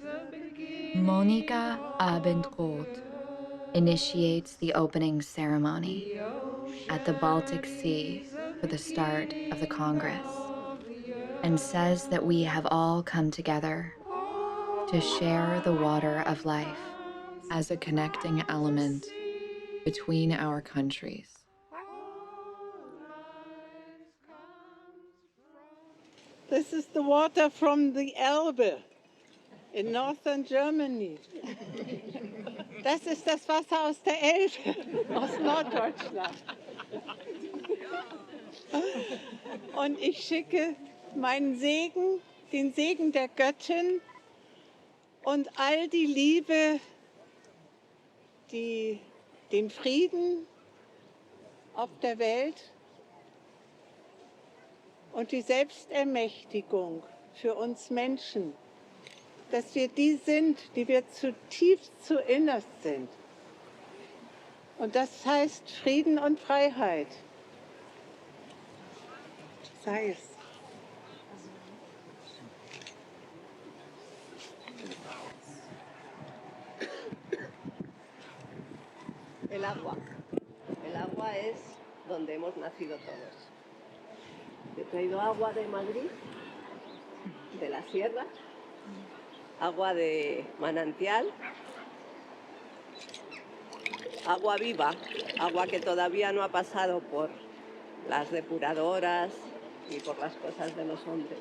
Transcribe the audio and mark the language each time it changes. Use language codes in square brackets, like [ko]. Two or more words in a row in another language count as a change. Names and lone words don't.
[en] Monica Abendroth initiates the opening ceremony at the Baltic Sea for the start of the Congress and says that we have all come together to share the water of life as a connecting element between our countries. This is the water from the Elbe in northern Germany. [de] Das ist das Wasser aus der Elbe, aus Norddeutschland. Und ich schicke meinen Segen, den Segen der Göttin und all die Liebe, den Frieden auf der Welt und die Selbstermächtigung für uns Menschen, dass wir die sind, die wir zutiefst zu innerst sind. Und das heißt Frieden und Freiheit. Sei es. [es] El agua. El agua es donde hemos nacido todos. He traído agua de Madrid, de la sierra, agua de manantial, agua viva, agua que todavía no ha pasado por las depuradoras y por las cosas de los hombres.